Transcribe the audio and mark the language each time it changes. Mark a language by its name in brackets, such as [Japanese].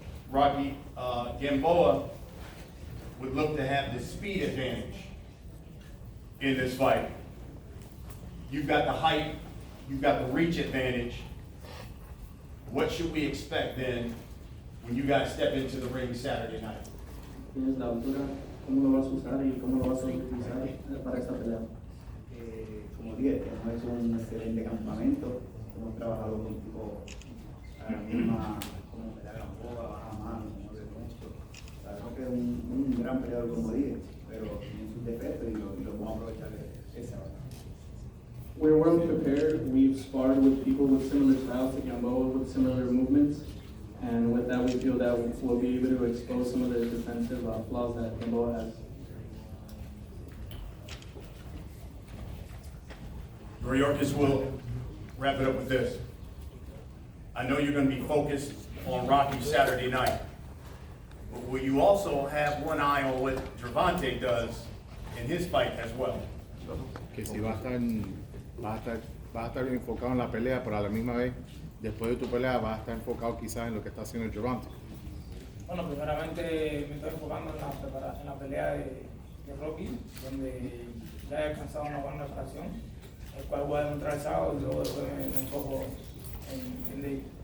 [English] Rocky Gamboa would look to have the speed advantage in this fight. You've got the height, you've got the reach advantage. What should we expect then when you guys step into the ring Saturday night? [Spanish] Tienes la altura, ¿cómo lo vas a usar y cómo lo vas a utilizar para esta pelea? Como dije, hemos hecho un excelente campamento, hemos trabajado con tipo a la misma, como pelea Gamboa, baja mano, no de mucho. Sabemos que es un gran peleador, como dije, pero tiene sus defectos y lo vamos a aprovechar esa hora. [English] We're well prepared. We've sparred with people with similar styles to Gamboa, with similar movements, and with that, we feel that we'll be able to expose some of the defensive flaws that Gamboa has. Yuriorkis will wrap it up with this. I know you're going to be focused on Rocky Saturday night, but will you also have one eye on what Gervonta does in his fight as well? [Spanish] Que si vas a estar enfocado en la pelea, pero a la misma vez, después de tu pelea, vas a estar enfocado quizás en lo que está haciendo Gervonta. Bueno, primeramente me estoy enfocando en la pelea de Rocky, donde ya he alcanzado una buena preparación, el cual voy a demostrar el sábado y luego después me enfoco en David.